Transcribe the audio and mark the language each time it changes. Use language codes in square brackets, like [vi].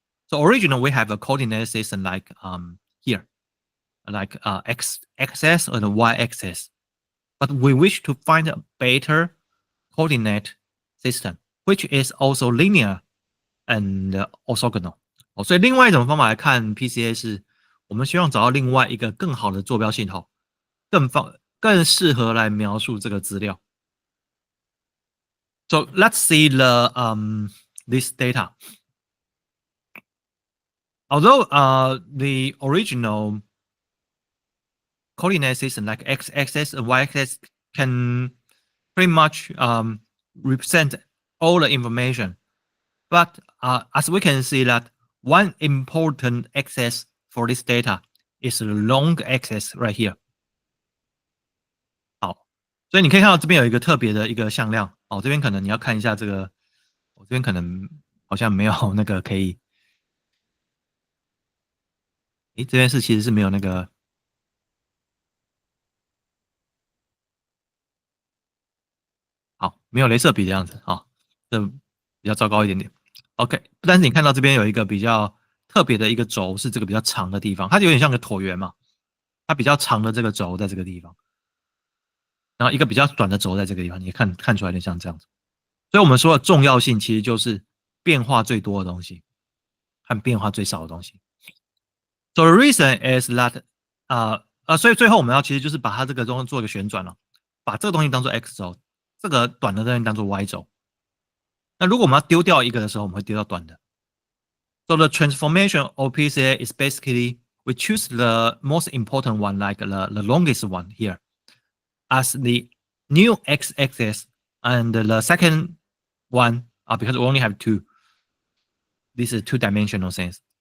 [en] So originally we have a coordinate system like here, like x axis or the y axis, but we wish to find a better coordinate system, which is also linear and orthogonal. [zh] 所以另外一种方法来看 PCA 是，我们希望找到另外一个更好的坐标系统，更适合来描述这个资料。 [en] So let's see this data. Although the original coordinate system like x-axis and y-axis can pretty much represent all the information, but as we can see that one important axis for this data is the long axis right here. [zh] 好，所以你可以看到这边有一个特别的一个向量。这边可能你要看一下这个，我这边可能好像没有那个可以。这边其实是没有那个。好，没有雷射笔的样子啊，这比较糟糕一点点。 OK， 但是你看到这边有一个比较特别的一个轴，是这个比较长的地方，它有点像个椭圆嘛，它比较长的这个轴在这个地方，然后一个比较短的轴在这个地方，你看出来有点像这样子。所以我们说的重要性其实就是变化最多的东西和变化最少的东西。 [en] So the reason is that [zh] 所以最后我们要其实就是把它这个东西做一个旋转了，把这个东西当做 x 轴，这个短的东西当做 y 轴。那如果我们要丢掉一个的时候，我们会丢掉短的。 [en] So the transformation of PCA is basically we choose the most important one, like the longest one here, as the new x-axis, and the second one, because we only have 2, this is 2-dimensional sense.